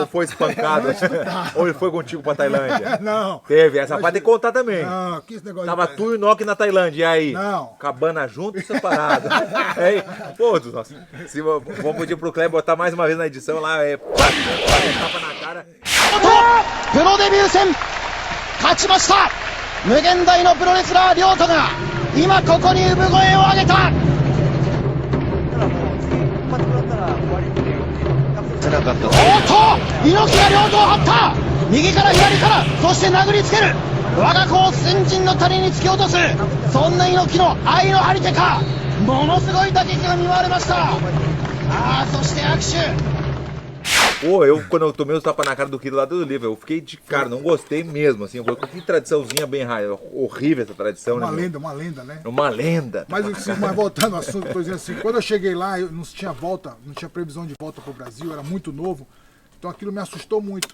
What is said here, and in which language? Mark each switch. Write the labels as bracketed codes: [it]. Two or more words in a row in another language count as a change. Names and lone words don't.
[pt] Ou foi espancado? Antes do tapa. Ou ele foi contigo pra Tailândia? Não. Teve, essa parte tem que contar também. Não, que esse negócio... Tava tu e o Inoki na Tailândia, e aí? Não. Cabana junto ou separado? Pô, nossa, vamos pedir pro Kleber botar mais uma vez na edição lá, tapa na cara. [ja] プロデビュー戦勝ちました。無限大のプロレスラー亮太が今ここに産声を上げた。おっと猪木が両手を張った。右から左からそして殴りつける。我が子を先人の谷に突き落とす。そんな猪木の愛の張り手か。ものすごい打撃が見舞われました。そして握手。 [pt] Pô, quando eu tomei os tapas na cara do Kiro lá do livro, eu fiquei de cara, não gostei mesmo, assim. Eu falei, que tradiçãozinha bem raiva. Horrível essa tradição, Uma né? lenda, né? Uma lenda. Mas voltando ao assunto, tô dizendo assim, quando eu cheguei lá, eu não tinha volta, não tinha previsão de volta pro Brasil, eu era muito novo, então aquilo me assustou muito.